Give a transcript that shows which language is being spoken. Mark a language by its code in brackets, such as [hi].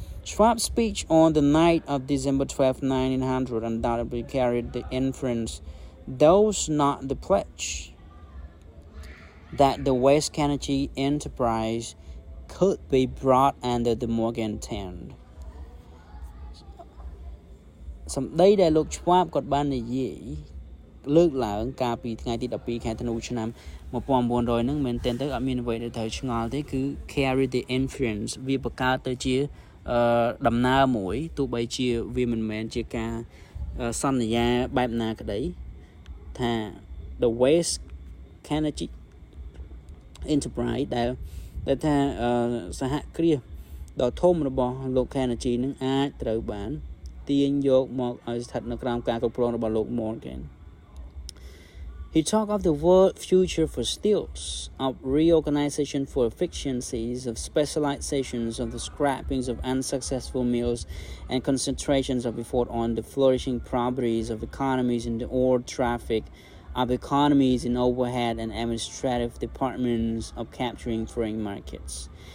[en] Schwab's speech on the night of December 12, 1900 undoubtedly carried the inference, though not the pledge, that the West Carnegie enterprise could be brought under the Morgan tent. [km] សម្ដីដែលលោកឆ្វាបគាត់បាននិយាយលើកឡើងកាលពីថ្ងៃទី12ខែធ្នូឆ្នាំ1900ហ្នឹងមែនទែនទៅអត់មានអ្វីដែលត្រូវឆ្ងល់ទេគឺ [en] carry the inference [km] វាបង្កើតទៅជាដំណើរមួយទោះបីជាវាមិនមែនជាការសន្យាបែបណាក្តីថា [en] the West Carnegie [km] enterprise ដែលថាសហគ្រាសដ៏ធំរបស់លោក Carnegie នឹងអាចត្រូវបានទាញយកមកឲ្យស្ថិតនៅក្រោមការគ្រប់គ្រងរបស់លោក Morgan. [en] He talked of the world future for steels, of reorganization for efficiencies, of specializations, of the scrappings of unsuccessful mills, and concentrations of effort on the flourishing properties of economies in the ore traffic, of economies in overhead and administrative departments, of capturing foreign markets.